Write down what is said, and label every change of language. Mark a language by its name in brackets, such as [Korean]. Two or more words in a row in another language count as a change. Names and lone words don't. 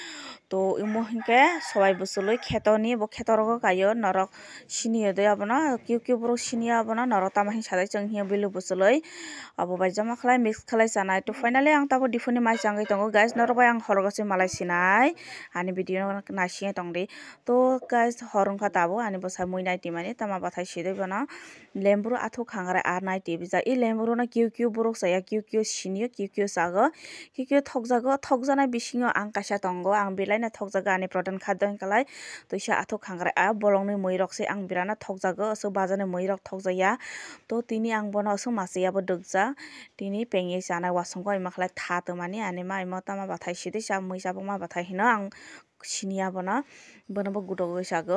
[Kok Borok] to imo hingke sabai bwchului khetoni bo kheto rogo kaio norok siniyo de abono kiu kiu borok siniyo abono norok tamahing sadai chonghiya bilu bwchului abo bai jama khlai mix khlai chanai to finally ang tabo difuni mai changui tongo guys norok bai ang horogochi malai sinai ani video naisingye tongdi to guys hor wngkha tabo ani bwsa mui naitimani tama bathai sidui bono lemburu athuk khangrai naiti bijak ei lemburu no kiu kiu borok chaya kiu kiu siniyo kiu kiu chago kiu kiu thokjago thokjanai bisingo ang kaisa tongo ang belai no thokjago ani pradhan khadyo hingkalai toisa athuk khangrai bolongni moi rok se ang birana thokjago asuk bajani moi rok thokjaya to tini ang bono asuk machia bo dukjak tini pengye chanai wasongo ima khlai tha tongmani ani ma imo tama bathai sidui sa mui sabukma bathai hino ang siniya bono bo gudogoi sago